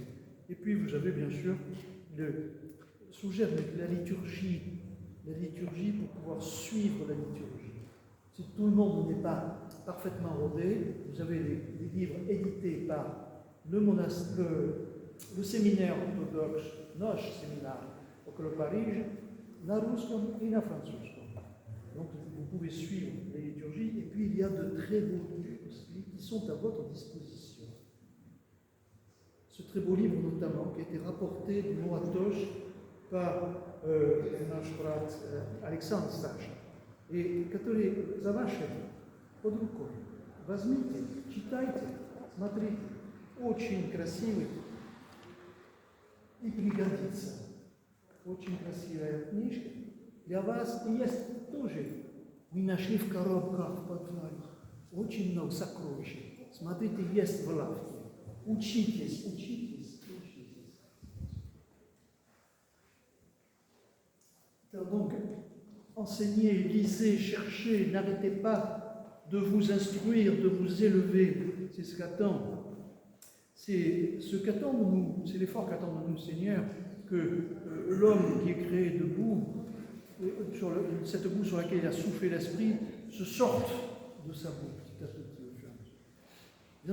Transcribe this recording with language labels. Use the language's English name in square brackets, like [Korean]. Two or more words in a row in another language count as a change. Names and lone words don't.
[French] Et puis vous avez bien sûr le sujet de la liturgie pour pouvoir suivre la liturgie. Si tout le monde n'est pas parfaitement rodé, vous avez des livres édités par le séminaire orthodoxe, notre séminaire, [Russian] около Парижа, на русском и на французском. [French] Donc vous pouvez suivre les liturgies, et puis il y a de très beaux livres aussi qui sont à votre disposition. Ce très beau livre notamment, qui a été rapporté du Moratoche par [Russian] наш брат Александр Сташа. И который за вашей под рукой. Возьмите, читайте, смотрите. Очень красивый и пригодится. Очень красивая книжка. Для вас и есть тоже. Мы нашли в коробках, в подвале. Очень много сокровищ. Смотрите, есть в лавке. Учитесь. [French] Donc, enseignez, lisez, cherchez, n'arrêtez pas de vous instruire, de vous élever. C'est ce qu'attend. C'est l'effort qu'attend de nous, Seigneur, que l'homme qui est créé debout, cette boue sur laquelle il a soufflé l'Esprit, se sorte de sa boue petit à petit au fur et à mesure.